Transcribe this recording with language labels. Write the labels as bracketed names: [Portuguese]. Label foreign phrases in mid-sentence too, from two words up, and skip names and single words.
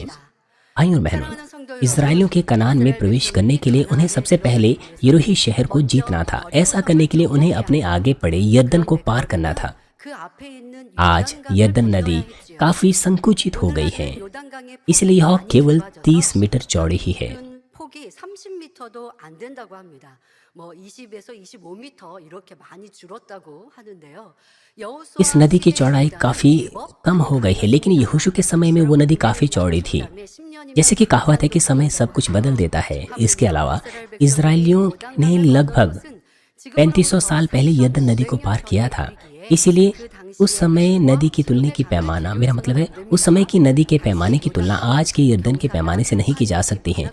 [Hindi] भाइयों और बहनों, इस्राएलियों के कनान में प्रवेश करने के लिए उन्हें सबसे पहले यरीहो शहर को जीतना था। ऐसा करने के लिए उन्हें अपने आगे पड़े यरदन को पार करना था। आज यरदन नदी काफी संकुचित हो गई है, इसलिए यह केवल 30 मीटर चौड़ी ही है। [Korean] 폭이 30m도 안 된다고 합니다. 뭐 20에서 25m 이렇게 많이 줄었다고 하는데요. [Hindi] इस नदी की चौड़ाई काफी कम हो गई है, लेकिन यहोशू के समय में वो नदी काफी चौड़ी थी। जैसे कि कहावत है कि समय सब कुछ बदल देता है। इसके अलावा इजरायलियों ने लगभग 3500 साल पहले यरदन नदी को पार किया था। इसीलिए उस समय नदी की तुलना की पैमाना, मेरा मतलब है उस समय की नदी के पैमाने की तुलना आज के यरदन के पैमाने से नहीं की जा सकती है।